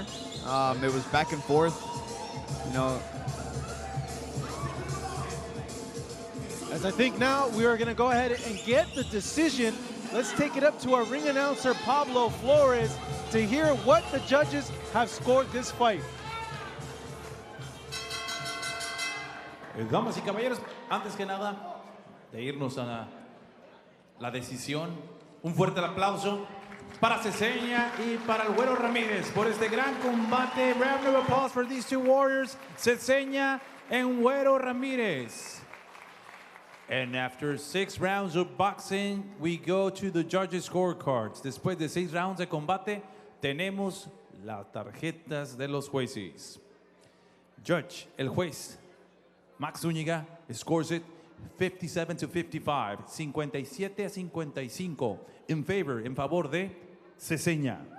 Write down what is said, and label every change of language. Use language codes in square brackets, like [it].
[en] It was back and forth, you know. As I think now we are going to go ahead and get the decision. Let's take it up to our ring announcer, Pablo Flores, to hear what the judges have scored this fight. [es] Damas y caballeros, antes que nada de irnos a la decisión, un fuerte aplauso para CESEña y para el Güero Ramírez por este gran combate. [en] Round of applause for these two warriors, CESEña and Güero Ramírez. And after 6 rounds of boxing, we go to the judges' scorecards. [es] Después de 6 rounds de combate, tenemos las tarjetas de los jueces. Judge, el juez, Max Zúñiga, [en] scores it [es] 57-55, 57-55, en favor de CESEña.